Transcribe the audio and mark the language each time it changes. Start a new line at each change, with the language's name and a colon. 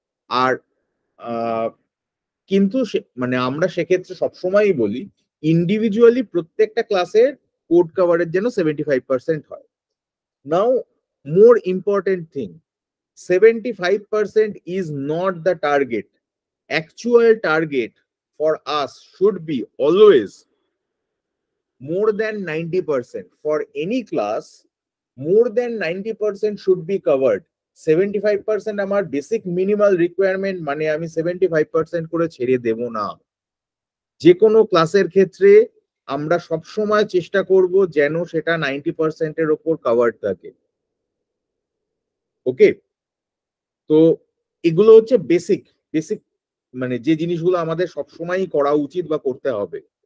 Bangla: আর কিন্তু মানে আমরা সেক্ষেত্রে সবসময়ই বলি ইন্ডিভিজুয়ালি প্রত্যেকটা ক্লাসের কোড কভারেজ যেন 75% হয়।
English: Now more important thing, 75% is not the target. Actual target for us should be always more than 90%. For any class, more than 90% should be covered.
Bangla: 75% আমার বেসিক মিনিমাল রিকোয়ারমেন্ট, মানে আমি 75% করে ছেড়ে দেব না। যে কোনো ক্লাসের ক্ষেত্রে আমরা সবসময় চেষ্টা করব যেন সেটা 90% এর উপর কভার থাকে। ওকে, তো এগুলো হচ্ছে বেসিক বেসিক মানে যে জিনিসগুলো আমাদের সবসময়ই করা উচিত বা করতে হবে।